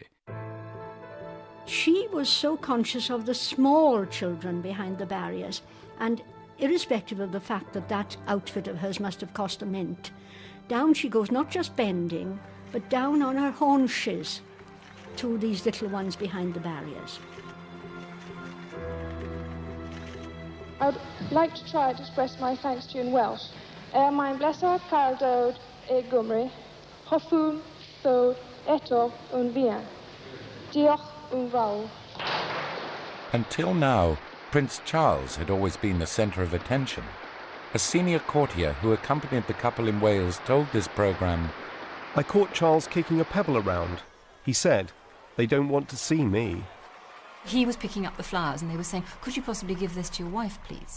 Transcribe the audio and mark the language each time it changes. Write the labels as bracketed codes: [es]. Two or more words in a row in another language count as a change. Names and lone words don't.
[en] She was so conscious of the small children behind the barriers, and irrespective of the fact that that outfit of hers must have cost a mint, down she goes, not just bending, but down on her haunches to these little ones behind the barriers. I'd like to try to express my thanks to you in Welsh. [cy] Mae'n bleser cael dod I Gymru. Hoffwn ddod eto yn fuan. Diolch yn fawr. [en] Until now, Prince Charles had always been the centre of attention. A senior courtier who accompanied the couple in Wales told this programme, "I caught Charles kicking a pebble around. He said, 'They don't want to see me.'" He was picking up the flowers and they were saying, "Could you possibly give this to your wife, please?"